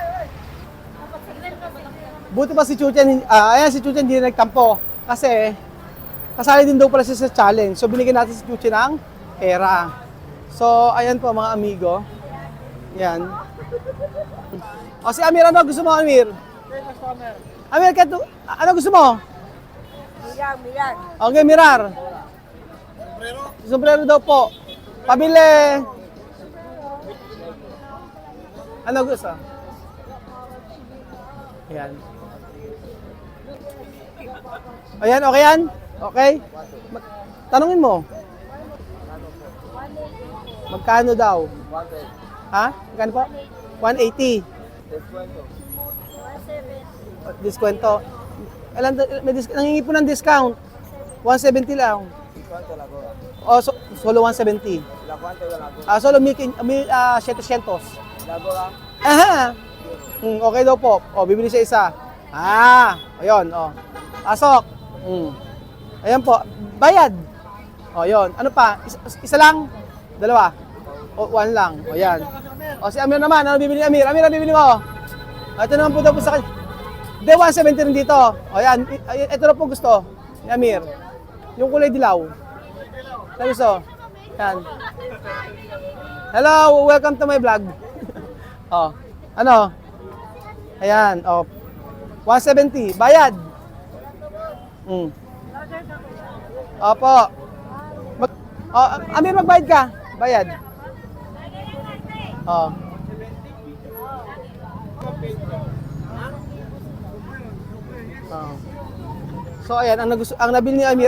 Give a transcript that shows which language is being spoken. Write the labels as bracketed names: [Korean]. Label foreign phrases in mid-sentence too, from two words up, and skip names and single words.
[Filipino] Buti pa si Chuchen, ayan si Chuchen hindi nagtampo. Kasi, kasali din daw pala siya sa challenge. So, binigyan natin si Chuchen ng pera. So, ayan po mga amigo. Yan. O si Amir, ano gusto mo Amir? Amir, ano gusto mo? Mirar. Okay, mirar. Sombrero daw po. Pabili. Ano gusto? Ayan. Ayan, okay yan? Okay? Tanungin mo. Magkano daw? Ha? Magkano po? 180. Diskwento. Nangingi po ng discount. 170 lang. [Spanish] ¿Cuánto la cobra? [Filipino] O, solo 170. [Spanish] ¿La cuánto de la cobra? Solo 700. La cobra. [Filipino] Aha! Okay daw po. O, bibili siya isa. Ayun, o. Pasok. Ayan po. Bayad. O, yun. Ano pa? Isa lang? Dalawa? O, one lang. O, yan. O, si Amir naman. Ano bibili ni Amir? Amir, ano bibili mo? Ito naman po daw po sa kanya. Hindi, 170 rin dito. O, yan. Ito na po gusto ni Amir. Yung kulay dilaw. Ano gusto? Yan. [English] Hello, welcome to my vlog. [Filipino] O, ano? Ayan, o. 170. Bayad. Opo. Amir, magbayad ka. Bayad. So ayan, ang nabili ni Amir.